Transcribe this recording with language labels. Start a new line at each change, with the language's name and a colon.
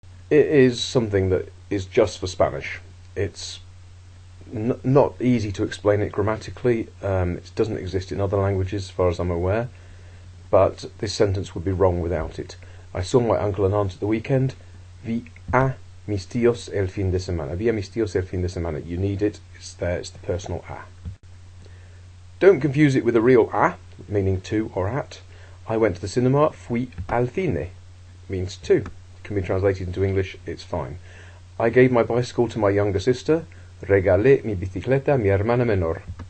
English: It is something that is just for Spanish. It's not easy to explain it grammatically. It doesn't exist in other languages as far as I'm aware, but this sentence would be wrong without it. I saw my uncle and aunt at the weekend.
Spanish: Vi a mis tíos el fin de semana. Vi a mis tíos el fin de semana.
English: You need it. It's there. It's the personal a. Don't confuse it with a real a, meaning to or at. I went to the cinema.
Spanish: Fui al cine.
English: Means to. It can be translated into English. It's fine. I gave my bicycle to my younger sister.
Spanish: Regalé mi bicicleta a mi hermana menor.